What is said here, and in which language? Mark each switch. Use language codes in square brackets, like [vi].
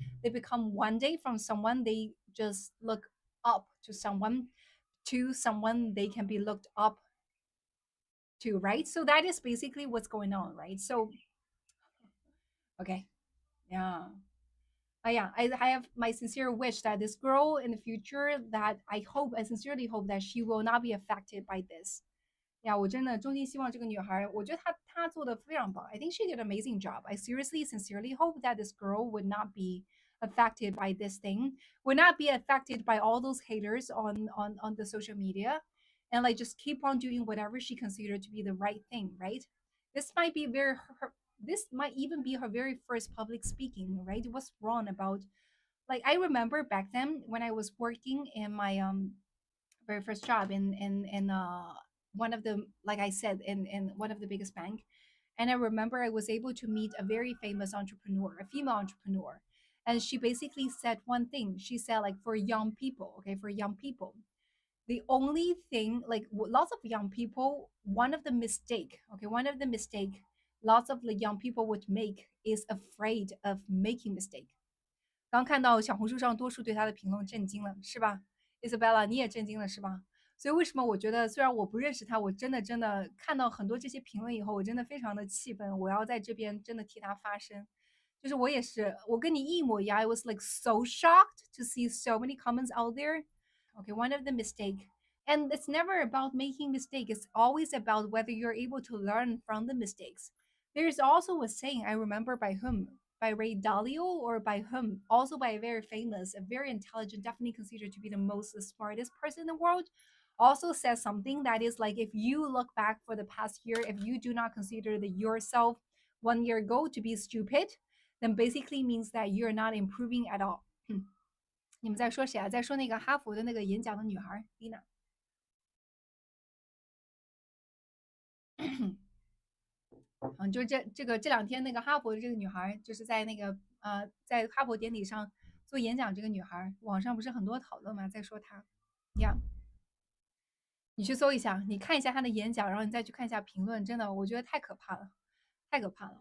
[en] They become one day from someone they just look up to someone they can be looked up to, right? So that is basically what's going on, right? So okay, yeah. Yeah, I have my sincere wish that this girl in the future, that I sincerely hope that she will not be affected by this. [zh] 呀，我真的衷心希望这个女孩，我觉得她做的非常棒。 [en] I think she did an amazing job. I seriously, sincerely hope that this girl would not be affected by this thing, would not be affected by all those haters on the social media, and like just keep on doing whatever she considered to be the right thing. Right? This might be this might even be her very first public speaking. Right? What's wrong about, like, I remember back then when I was working in my very first job in one of the, like I said, in one of the biggest bank. And I remember I was able to meet a very famous entrepreneur, a female entrepreneur. And she basically said one thing. She said, like, for young people, okay, for young people, the only thing, like, lots of young people, one of the mistake lots of the young people would make is afraid of making mistake. [zh] 刚看到小红书上多数对他的评论震惊了，是吧？ Isabella，你也震惊了是吧？所以为什么我觉得，虽然我不认识他，我真的看到很多这些评论以后，我真的非常的气愤，我要在这边真的替他发声。就是我也是，我跟你一模一样， [en] I was like so shocked to see so many comments out there. Okay, one of the mistake, and it's never about making mistake. It's always about whether you're able to learn from the mistakes. There's also a saying I remember by whom, by Ray Dalio or by whom, also by a very famous, a very intelligent, definitely considered to be the most smartest person in the world. Also says something that is like if you look back for the past year, if you do not consider the yourself 1 year ago to be stupid, then basically means that you're not improving at all. [zh] 你们在说谁啊？在说那个哈佛的那个演讲的女孩 Lina。就是这两天那个哈佛的这个女孩，就是在那个在哈佛典礼上做演讲，这个女孩网上不是很多讨论吗？在说她呀，你去搜一下，你看一下她的演讲，然后你再去看一下评论，真的，我觉得太可怕了，太可怕了。